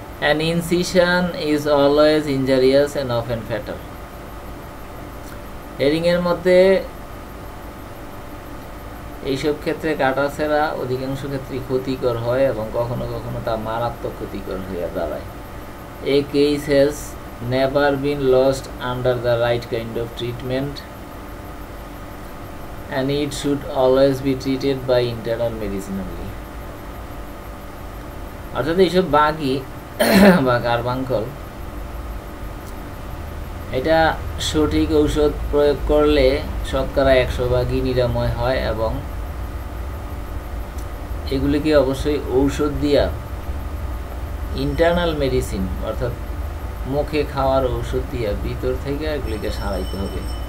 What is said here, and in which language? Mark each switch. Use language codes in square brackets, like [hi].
[en] An incision is always injurious and often fatal. [bn] Herring এর মধ্যে এইসব ক্ষেত্রে কাটা সেরা অধিকাংশ ক্ষেত্রে ক্ষতিকর হয় এবং কখনো কখনো তা মারাত্মক ক্ষতিকর হয়ে দাঁড়ায়। [en] A case has never been lost under the right kind of treatment and it should always be treated by internal medicine only. [bn] অর্থাৎ এইসব বাগি বা কার্বাঙ্কল, এটা সঠিক ঔষধ প্রয়োগ করলে শতকরা 100% নিরাময় হয় এবং এগুলিকে অবশ্যই ঔষধ দিয়া ইন্টারনাল মেডিসিন অর্থাৎ মুখে খাওয়ার ঔষধ দিয়া ভিতর থেকে এগুলিকে সারাইতে হবে।